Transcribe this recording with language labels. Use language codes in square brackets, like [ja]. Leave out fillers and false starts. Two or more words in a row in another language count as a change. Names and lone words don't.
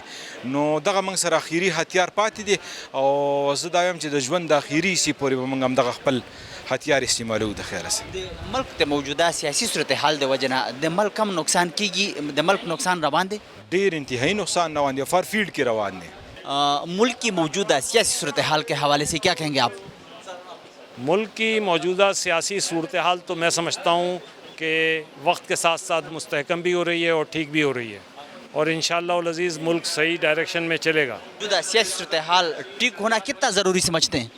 [ps] نو دغه موږ سره اخري هتیار پاتې دی او زه دا وایم چې د ژوند د اخري حصې پورې به موږ همدغه خپل هتیار استعمالوو د خیره سره. د ملک د موجوده سیاسي صورتحال د وجه نه د ملک هم نقصان کیږي، د ملک نقصان روان دی؟ ډېر انتهایی نقصان روان دی، [en] far field [ps] کې روان دی. [ur] ملک کی موجودہ سیاسی صورتحال کے حوالے سے کیا کہیں گے آپ؟ ملک کی موجودہ سیاسی صورتحال تو میں سمجھتا ہوں کہ وقت کے ساتھ ساتھ مستحکم بھی ہو رہی ہے اور ٹھیک بھی ہو رہی ہے اور [ar] انشاءاللہ العزیز [ur] ملک صحیح ڈائریکشن میں چلے گا. موجودہ سیاسی صورتحال ٹھیک ہونا کتنا ضروری سمجھتے ہیں؟